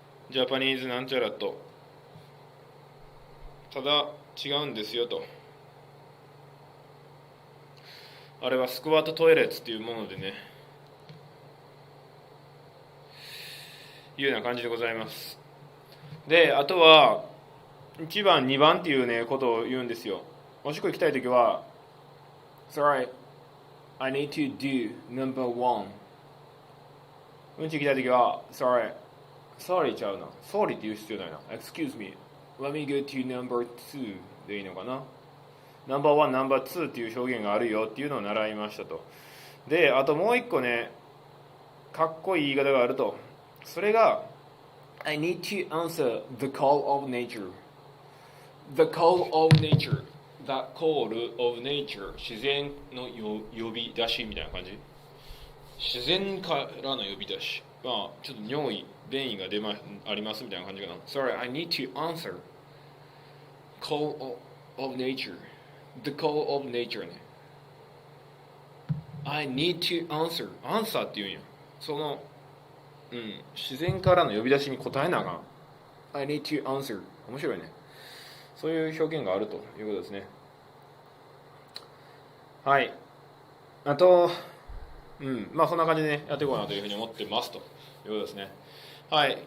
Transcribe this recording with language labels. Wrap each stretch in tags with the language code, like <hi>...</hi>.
<ja>ジャパニーズなんちゃらと、ただ違うんですよと、あれはスクワットトイレットっていうものでね、いうような感じでございます。であとは1番2番っていうねことを言うんですよ。おしっこ行きたいときは</ja> <en>Sorry, I need to do number one。</en> <ja>うんち行きたいときは</ja> <en>Sorry</en> <ja>ちゃうな、 Sorry って言う必要ないな、</ja> <en>Excuse me, let me go to number two</en> <ja>でいいのかな。ナンバーワンナンバーツーっていう表現があるよっていうのを習いましたと。であともう一個ねかっこいい言い方があると、それが</ja> <en>I need to answer the call of nature. The call of nature. The call of nature.</en> <ja>自然の呼び出しみたいな感じ。自然からの呼び出し。まあちょっと尿意、便意がありますみたいな感じかな。</ja> <en>Sorry, I need to answer call of nature. The call of nature</en> <ja>ね。</ja> <en>I need to answer.</en> <ja>answer って言うんや。その自然からの呼び出しに答えなあかん。</ja> <en>I need to answer。</en> <ja>面白いね。そういう表現があるということですね。はい。あとまあそんな感じでねやっていこうかなというふうに思ってますということですね。はい。</ja>